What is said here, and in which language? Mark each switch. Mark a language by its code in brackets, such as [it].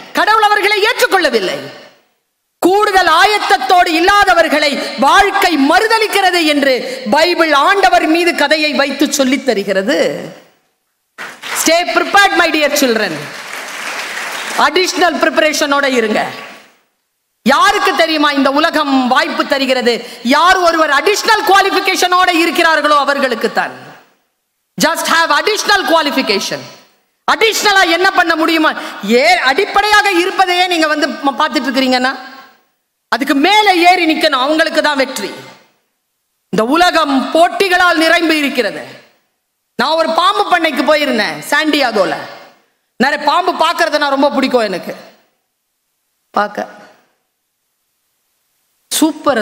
[ta] கடவுள் அவர்களை ஏற்றுக்கொள்ளவில்லை. கூடுதல் ஆயத்தத்தோடு இல்லாதவர்களை வாழ்க்கை மறுதலிக்கிறது என்று பைபிள் ஆண்டவர் மீது கதையை வைத்து சொல்லித் தருகிறது. [en] Stay prepared, my dear children. Additional preparation-ஓட [ta] இருங்க. யாருக்கு தெரியுமா இந்த உலகம் வாய்ப்பு தருகிறது? யார் ஒருவர் அடிஷனல் குவாலிஃபிகேஷனோட இருக்கிறார்களோ அவர்களுக்கு தான். [en] Just have additional qualification. [ta] அடிஷனலா என்ன பண்ண முடியுமா? அடிப்படையாக இருப்பதையே நீங்க வந்து பார்த்துட்டு இருக்கிறீங்கன்னா அதுக்கு மேலே ஏறி நிக்கணும். அவங்களுக்கு தான் வெற்றி. இந்த உலகம் போட்டிகளால் நிரம்பி இருக்கிறது. நான் ஒரு பாம்பு பண்ணைக்கு போயிருந்தேன் சாண்டியாகோல. நிறைய பாம்பு பார்க்கறது நான் ரொம்ப பிடிக்கும். எனக்கு பார்க்க சூப்பர்.